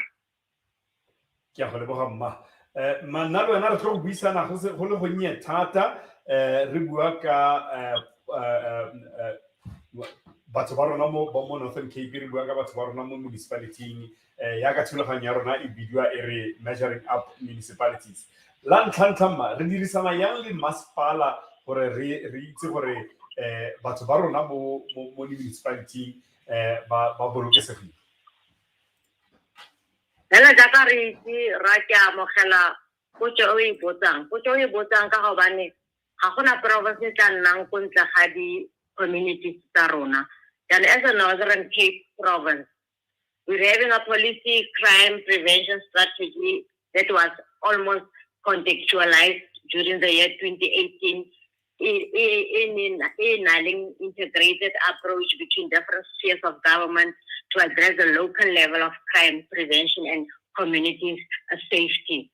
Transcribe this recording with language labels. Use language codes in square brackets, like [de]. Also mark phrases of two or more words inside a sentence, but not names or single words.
[tn] ke a go leboga mma manna le wena re tlo go buisana go le go nye thata re bua ka batho ba rona mo Northern Cape re bua ka batho ba rona mo municipalities ya ka thulaganyo ya rona e bidiwa e re [en] measuring up municipalities [tn] la ntlha re dirisana yang le masepala gore re itse gore batho ba rona mo municipality ba bolokesegile Nela jaka re itse ra ke amogela potso o e botsang ka gobane ga gona province e tla nnang ko ntle ga di communities tsa rona. [en] And as a Northern Cape province, we're having a policy crime prevention strategy that was almost contextualized during the year 2018 in an integrated approach between different spheres of government to address the local level of crime prevention and community safety.